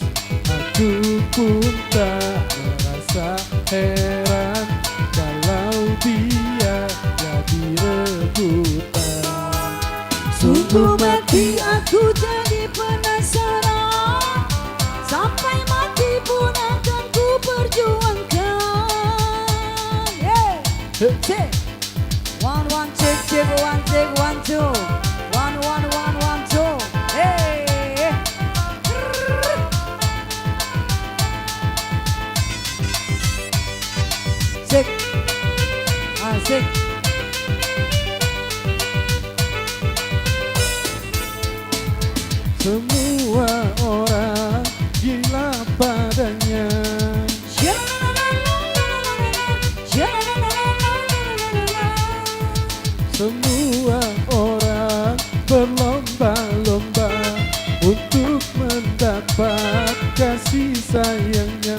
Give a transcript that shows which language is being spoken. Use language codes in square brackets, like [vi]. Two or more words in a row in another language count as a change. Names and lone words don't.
[id] Aku pun tak merasa heran kalau dia jadi rebutan. Sungguh mati aku jadi penasaran, sampai mati pun akan ku perjuangkan. [en] Yeah. check. One, check, check, one, check, 1, 2. One, 1, 2. Hey. Check. [id] Asik. Semua orang gila padanya. Semua orang berlomba-lomba untuk mendapat kasih sayangnya.